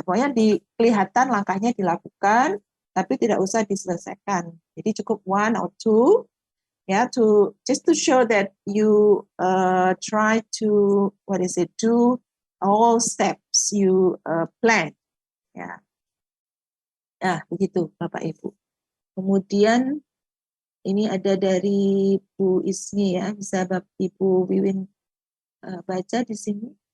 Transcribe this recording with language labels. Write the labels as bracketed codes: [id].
[id] Pokoknya kelihatan langkahnya dilakukan, tapi tidak usah diselesaikan. Jadi cukup [en] 1 or 2, just to show that you try to do all steps you plan. [id] Begitu Bapak Ibu. Kemudian ini ada dari Bu Ismi ya, bisa Bapak Ibu Wiwin baca di sini.